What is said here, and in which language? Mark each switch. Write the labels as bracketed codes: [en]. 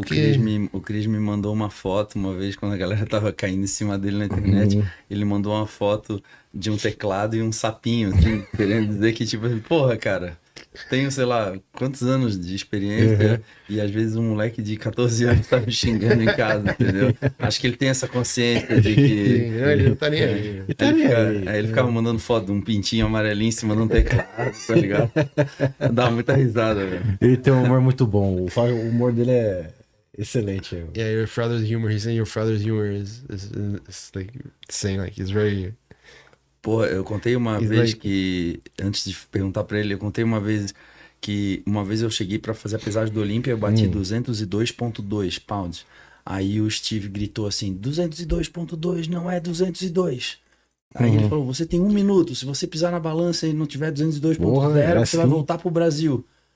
[pt] o Cris me mandou uma foto uma vez, quando a galera tava caindo em cima dele na internet, ele mandou uma foto de um teclado e um sapinho, assim, querendo dizer que, tipo assim, porra, cara, tenho, sei lá, quantos anos de experiência e às vezes um moleque de 14 anos tá me xingando em casa, entendeu? Acho que ele tem essa consciência de que... ele não tá nem aí. Ele ficava mandando foto de um pintinho amarelinho em cima de um teclado, tá ligado? Dá muita risada, velho. Ele tem um humor muito bom, o humor dele é excelente. [en] Yeah, your father's humor, he's saying your father's humor is like saying like he's very... [pt] Pô, eu contei uma vez que, antes de perguntar pra ele, uma vez eu cheguei pra fazer a pesagem do Olímpia, eu bati 202.2 pounds. Aí o Steve gritou assim, 202.2 não é 202. Aí ele falou, você tem 1 minuto, se você pisar na balança e não tiver 202.0, você vai voltar pro Brasil.